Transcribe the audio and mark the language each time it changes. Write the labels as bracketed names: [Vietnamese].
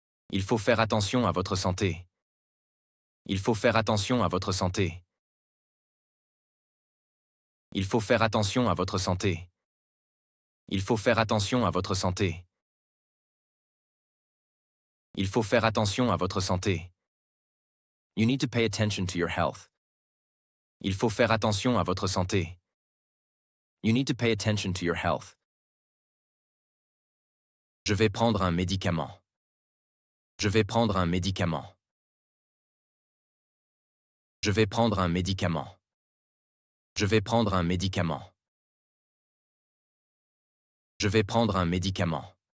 [French] Il faut faire attention à votre santé. Il faut faire attention à votre santé. Il faut faire attention à votre santé. Il faut faire attention à votre santé. Il faut faire attention à votre santé. [English] You need to pay attention to your health. [French] Il faut faire attention à votre santé. [English] You need to pay attention to your health. [French] Je vais prendre un médicament. Je vais prendre un médicament. Je vais prendre un médicament. Je vais prendre un médicament. Je vais prendre un médicament.